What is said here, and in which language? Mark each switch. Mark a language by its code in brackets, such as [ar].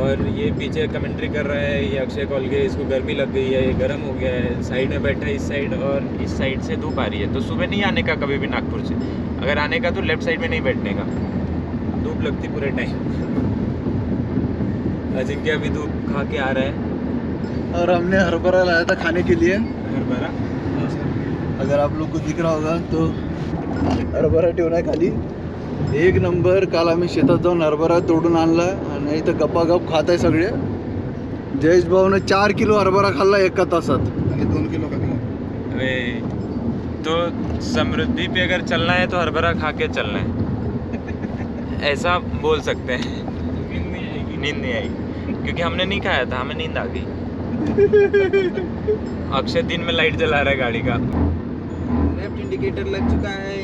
[hi] और ये पीछे कमेंट्री कर रहा है, ये अक्षय कॉल गए, इसको गर्मी लग गई है, ये गर्म हो गया है, साइड में बैठा है इस साइड, और इस साइड से धूप आ रही है। तो सुबह नहीं आने का कभी भी नागपुर से, अगर आने का तो लेफ्ट साइड में नहीं बैठने का, धूप लगती पूरे टाइम। अजिंक्य अभी धूप खा के आ रहा है। और हमने हरभरा लाया था खाने के लिए। हरभरा अगर आप लोग को दिख रहा होगा तो हरभरा [mr] ठेवला खाली। [hi] एक नंबर. [mr] काल आम्ही शेतात जाऊन हरभरा तोडून आणला आणि इथं गप्पागप खात आहे सगळे. जयेश भाऊने 4 किलो हरभरा खाल्ला एका तासात आणि 2 किलो खाल्ला. [hi] अरे तो समृद्धि पे अगर चलना है तो हरभरा खा के चलना है, ऐसा बोल सकते हैं। नींद नहीं आई क्योंकि हमने नहीं खाया था, हमें नींद आ गई। अक्षय दिन में लाइट जला रहा है गाड़ी का। लेफ्ट इंडिकेटर लग चुका है।